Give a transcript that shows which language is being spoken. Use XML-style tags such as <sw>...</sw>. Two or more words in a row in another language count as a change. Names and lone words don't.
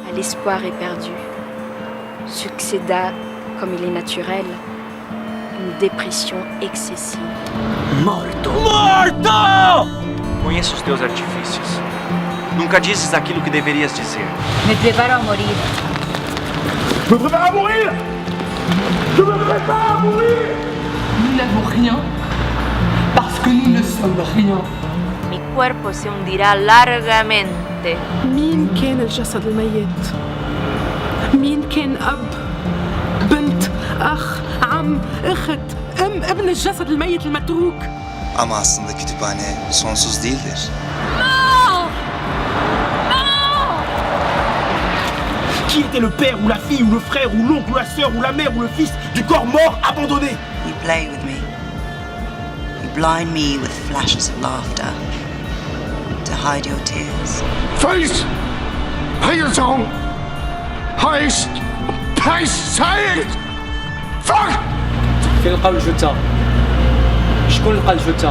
<fr>l'espoir est perdu, succéda, comme il est naturel, une dépression excessive.</fr> <pt>Morto! Morto! Conheço os teus artifícios. Nunca dizes aquilo que deverias dizer.</pt> <es>Me preparo a morir.</es> <fr>Je me prépare à mourir. Je me prépare à mourir. Nous n'avons rien parce que nous ne sommes rien.</fr> <es>Mi cuerpo se hundirá largamente.</es> <ar>مين كان الجسد الميت؟ مين كان أب؟ بنت؟ أخ؟ عم؟ أخت؟ ابن الجسد الميت المتروك؟</ar> <tr>Ama aslında kütüphane sonsuz değildir.</tr> <fr>Qui était le père ou la fille ou le frère ou l'oncle ou la sœur ou la mère ou le fils du corps mort abandonné?</fr> <en>You play with me. You blind me with flashes of laughter to hide your tears. Face! Heilsong! Heist! Heist! Heist! Fuck!</en> <ar>فين لقاو الجثة؟ شكون لقى الجثة؟</ar>